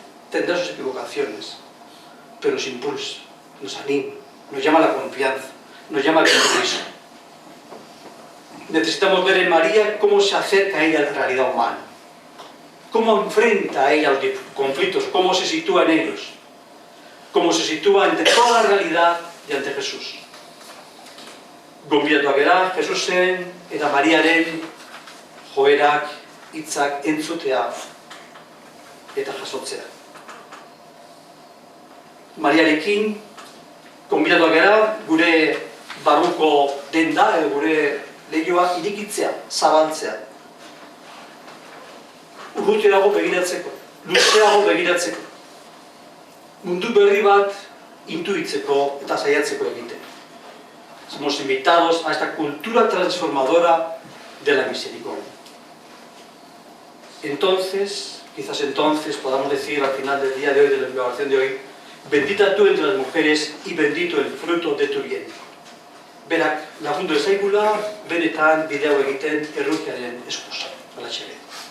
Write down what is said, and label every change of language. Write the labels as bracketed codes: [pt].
[es] Tendrá sus equivocaciones, pero nos impulsa, nos anima, nos llama a la confianza, nos llama al compromiso. Necesitamos ver en María cómo se acerca a ella a la realidad humana, cómo enfrenta a ella los conflictos, cómo se sitúa en ellos, cómo se sitúa ante toda la realidad y ante Jesús. [eu] Gonbidatu gara Jesusen eta Mariaren joerak, hitzak entzutea eta jasotzea. Mariarekin gonbidatu gara gure barruko denda edo gure lehioa irikitzea, zabaltzea. Urrutirago begiratzeko, luzeago begiratzeko. Mundu berri bat intuitzeko eta saiatzeko egiten. [es] Somos invitados a esta cultura transformadora de la misericordia. Entonces, quizás entonces podamos decir al final del día de hoy, de la oración de hoy, bendita tú entre las mujeres y bendito el fruto de tu vientre. [eu] Berak, lagundu ezaigula, benetan bideo egiten errukiaren eskusa. Hala txere.